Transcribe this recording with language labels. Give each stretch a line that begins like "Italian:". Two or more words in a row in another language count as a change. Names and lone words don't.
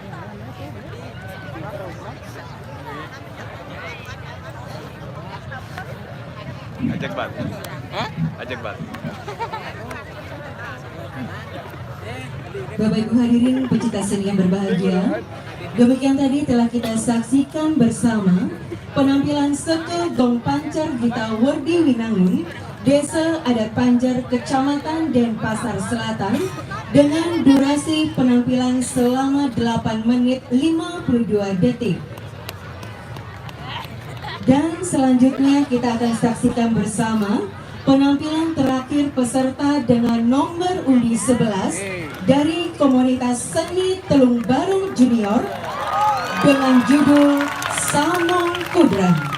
Indonesian: Ajak bal. Hah? Ajak bal. Bapak Ibu hadirin pecinta seni yang berbahagia, demikian tadi telah kita saksikan bersama penampilan Seke Gong Pancar Gita Werdi Winangun, Desa Adat Panjar, Kecamatan Denpasar Selatan, dengan durasi penampilan selama 8 menit 52 detik. Dan selanjutnya kita akan saksikan bersama penampilan terakhir peserta dengan nomor undi 11 dari komunitas seni Telung Barung Junior dengan judul Samong Kudrang.